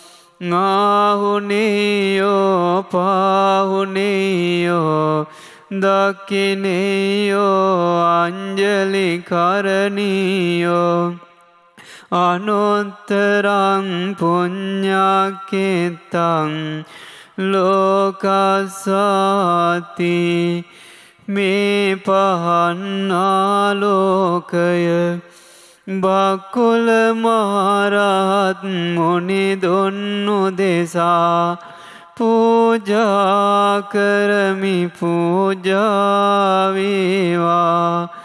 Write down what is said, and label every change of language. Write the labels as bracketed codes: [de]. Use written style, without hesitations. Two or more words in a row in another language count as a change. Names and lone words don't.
[pi] ආහුනේයෝ පාහුනේයෝ දක්ඛිනේයෝ අංජලි කරණීයෝ අනුත්තරං පුඤ්ඤාකෙත්තං ලෝකස්සාති මේ [si] පහන්නාලෝකය බකුල මහරහත් මුනි දුන්නු දෙසා පූජා කරමි පූජා වේවා